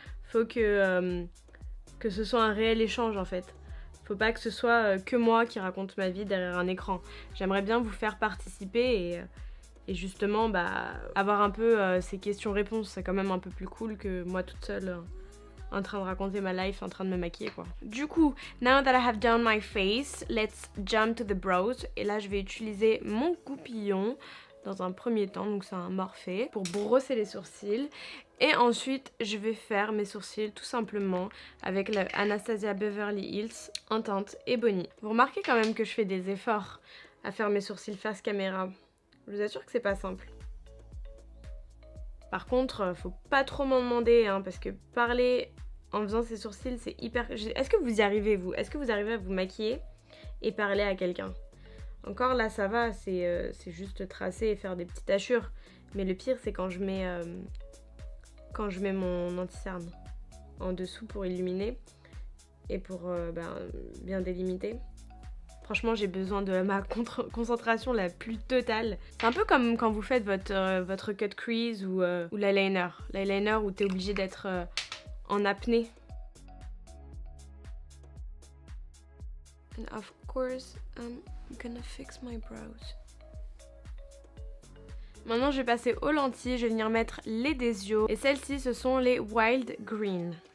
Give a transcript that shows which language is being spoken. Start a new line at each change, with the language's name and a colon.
French: Faut que ce soit un réel échange en fait. Faut pas que ce soit que moi qui raconte ma vie derrière un écran. J'aimerais bien vous faire participer et justement avoir un peu ces questions-réponses. C'est quand même un peu plus cool que moi toute seule en train de raconter ma life, en train de me maquiller quoi. Du coup,
English: now that I have done my face, let's jump to the brows.
French: Et là je vais utiliser mon goupillon dans un premier temps, donc c'est un Morphe, pour brosser les sourcils. Et ensuite, je vais faire mes sourcils tout simplement avec la Anastasia Beverly Hills en teinte Ebony. Vous remarquez quand même que je fais des efforts à faire mes sourcils face caméra. Je vous assure que c'est pas simple. Par contre, faut pas trop m'en demander, hein, parce que parler en faisant ses sourcils, c'est hyper... Est-ce que vous y arrivez, vous? Est-ce que vous arrivez à vous maquiller et parler à quelqu'un? Encore là, ça va, c'est juste tracer et faire des petites hachures. Mais le pire, c'est quand je mets mon anti-cerne en dessous pour illuminer et pour bien délimiter. Franchement, j'ai besoin de ma concentration la plus totale. C'est un peu comme quand vous faites votre cut crease ou l'eyeliner. L'eyeliner où t'es obligé d'être en apnée.
English: And of course, I'm gonna fix my brows.
French: Maintenant, je vais passer aux lentilles. Je vais venir mettre les Desio. Et celles-ci, ce sont les Wild Green.